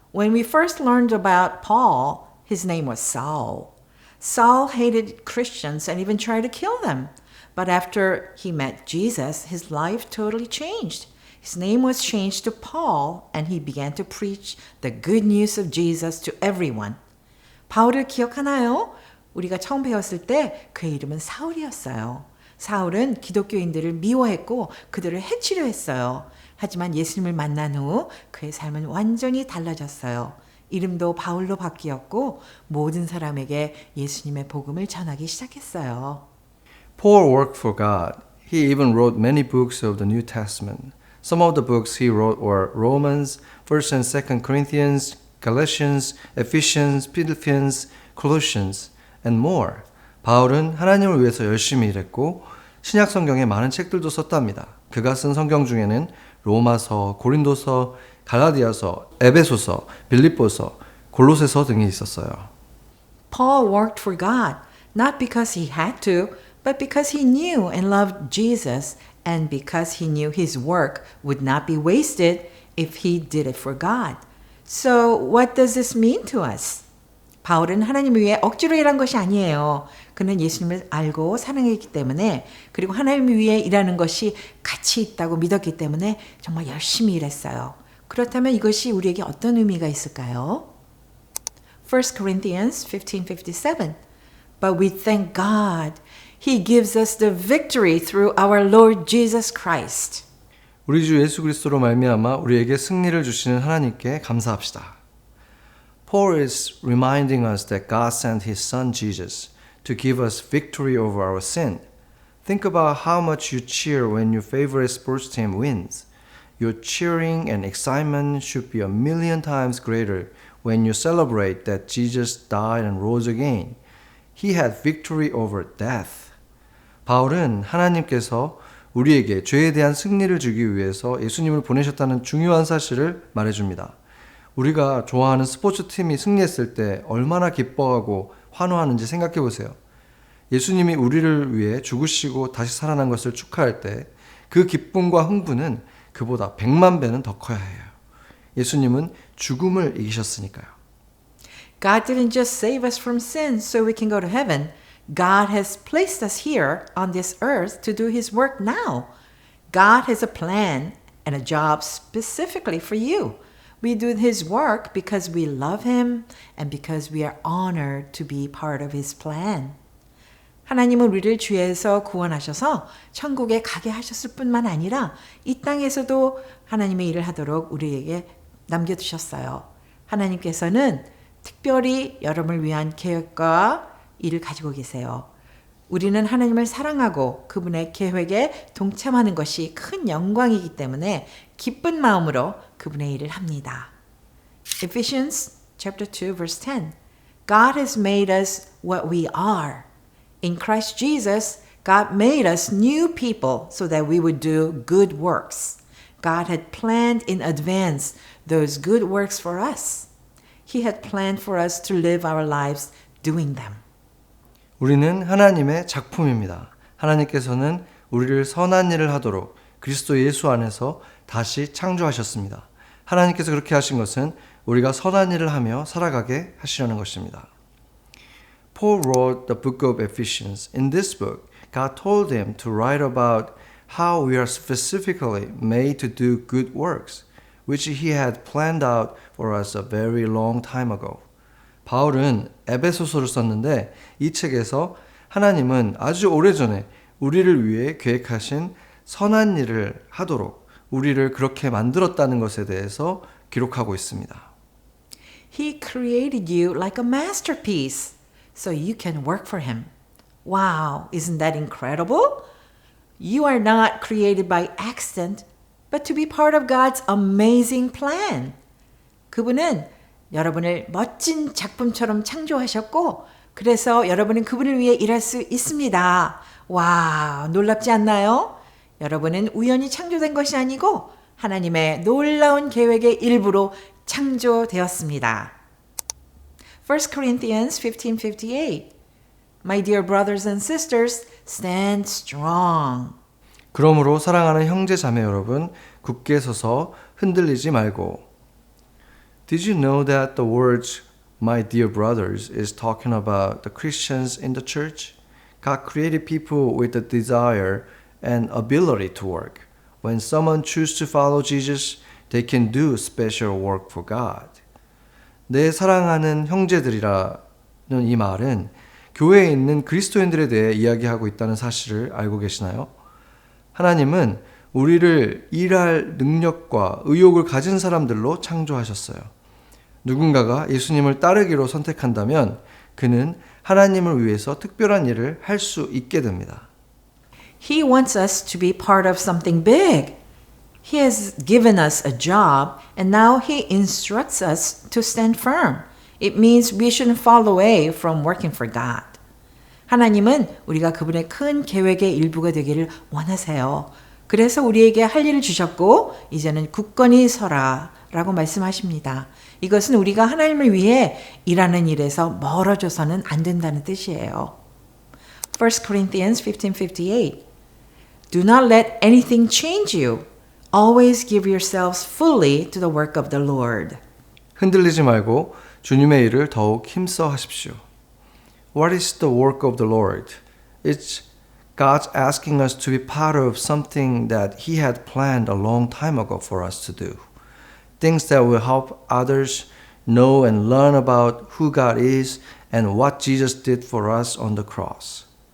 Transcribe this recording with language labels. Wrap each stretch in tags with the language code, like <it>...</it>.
<en>When we first learned about Paul, his name was Saul. Saul hated Christians and even tried to kill them. But after he met Jesus, his life totally changed. His name was changed to Paul and he began to preach the good news of Jesus to everyone.</en> <ko>바울을 기억하나요? 우리가 처음 배웠을 때 그의 이름은 사울이었어요. 사울은 기독교인들을 미워했고 그들을 해치려 했어요. 하지만 예수님을 만난 후 그의 삶은 완전히 달라졌어요. 이름도 바울로 바뀌었고 모든 사람에게 예수님의 복음을 전하기 시작했어요.</ko> <en>Paul worked for God. He even wrote many books of the New Testament. Some of the books he wrote were Romans, 1st and 2nd Corinthians, Galatians, Ephesians, Philippians, Colossians, and more.</en> <ko>바울은 하나님을 위해서 열심히 일했고 신약 성경에 많은 책들도 썼답니다. 그가 쓴 성경 중에는 로마서, 고린도서, 갈라디아서, 에베소서, 빌립보서, 골로새서 등이 있었어요.</ko> <en>Paul worked for God, not because he had to, but because he knew and loved Jesus and because he knew his work would not be wasted if he did it for God. So what does this mean to us?</en> <ko>바울은 하나님을 위해 억지로 일한 것이 아니에요. 그는 예수님을 알고 사랑했기 때문에 그리고 하나님을 위해 일하는 것이 가치 있다고 믿었기 때문에 정말 열심히 일했어요. 그렇다면 이것이 우리에게 어떤 의미가 있을까요?</ko> <en>1 Corinthians 15:57 But we thank God. He gives us the victory through our Lord Jesus Christ.</en> <ko>우리 주 예수 그리스도로 말미암아 우리에게 승리를 주시는 하나님께 감사합시다.</ko> <en>Paul is reminding us that God sent His Son Jesus to give us victory over our sin. Think about how much you cheer when your favorite sports team wins. Your cheering and excitement should be 1,000,000 times greater when you celebrate that Jesus died and rose again. He had victory over death.</en> <ko>바울은 하나님께서 우리에게 죄에 대한 승리를 주기 위해서 예수님을 보내셨다는 중요한 사실을 말해줍니다. 우리가 좋아하는 스포츠팀이 승리했을 때 얼마나 기뻐하고 환호하는지 생각해 보세요. 예수님이 우리를 위해 죽으시고 다시 살아난 것을 축하할 때 그 기쁨과 흥분은 그보다 100만 배는 더 커야 해요. 예수님은 죽음을 이기셨으니까요.</ko> <en>God didn't just save us from sin so we can go to heaven. God has placed us here on this earth to do His work now. God has a plan and a job specifically for you. We do His work because we love Him and because we are honored to be part of His plan.</en> <ko>하나님은 우리를 죄에서 구원하셔서 천국에 가게 하셨을 뿐만 아니라 이 땅에서도 하나님의 일을 하도록 우리에게 남겨두셨어요. 하나님께서는 특별히 여러분을 위한 계획과 일을 가지고 계세요. 우리는 하나님을 사랑하고 그분의 계획에 동참하는 것이 큰 영광이기 때문에 기쁜 마음으로 그분의 일을 합니다.</ko> <en>Ephesians chapter 2 verse 10. God has made us what we are. In Christ Jesus, God made us new people so that we would do good works. God had planned in advance those good works for us. He had planned for us to live our lives doing them.</en> <ko>우리는 하나님의 작품입니다. 하나님께서는 우리를 선한 일을 하도록 그리스도 예수 안에서 다시 창조하셨습니다. 하나님께서 그렇게 하신 것은 우리가 선한 일을 하며 살아가게 하시려는 것입니다.</ko> <en>Paul wrote the book of Ephesians. In this book, God told him to write about how we are specifically made to do good works, which he had planned out for us a very long time ago.</en> <ko>바울은 에베소서를 썼는데 이 책에서 하나님은 아주 오래전에 우리를 위해 계획하신 선한 일을 하도록 우리를 그렇게 만들었다는 것에 대해서 기록하고 있습니다.</ko> <en>He created you like a masterpiece so you can work for him. Wow, isn't that incredible? You are not created by accident, but to be part of God's amazing plan.</en> <ko>그분은 여러분을 멋진 작품처럼 창조하셨고, 그래서 여러분은 그분을 위해 일할 수 있습니다. 와, 놀랍지 않나요? 여러분은 우연히 창조된 것이 아니고 하나님의 놀라운 계획의 일부로 창조되었습니다.</ko> <en>1 Corinthians 15:58. My dear brothers and sisters, stand strong.</en> <ko>그러므로 사랑하는 형제 자매 여러분, 굳게 서서 흔들리지 말고.</ko> <en>Did you know that the words my dear brothers is talking about the Christians in the church? God created people with the desire and ability to work. When someone chooses to follow Jesus, they can do special work for God.</en> <ko>내 사랑하는 형제들이라는 이 말은 교회에 있는 그리스도인들에 대해 이야기하고 있다는 사실을 알고 계시나요? 하나님은 우리를 일할 능력과 의욕을 가진 사람들로 창조하셨어요. 누군가가 예수님을 따르기로 선택한다면 그는 하나님을 위해서 특별한 일을 할 수 있게 됩니다.</ko> <en>He wants us to be part of something big. He has given us a job and now he instructs us to stand firm. It means we shouldn't fall away from working for God.</en> <ko>하나님은 우리가 그분의 큰 계획의 일부가 되기를 원하세요. 그래서 우리에게 할 일을 주셨고 이제는 굳건히 서라 라고 말씀하십니다. 이것은 우리가 하나님을 위해 일하는 일에서 멀어져서는 안 된다는 뜻이에요.</ko> <en>1 Corinthians 15:58. Do not let anything change you. Always give yourselves fully to the work of the Lord.</en> <ko>흔들리지 말고 주님의 일을 더욱 힘써 하십시오.</ko> <en>What is the work of the Lord? It's God's asking us to be part of something that He had planned a long time ago for us to do. Things that will help others know and learn about who God is and what Jesus did for us on the cross.</en>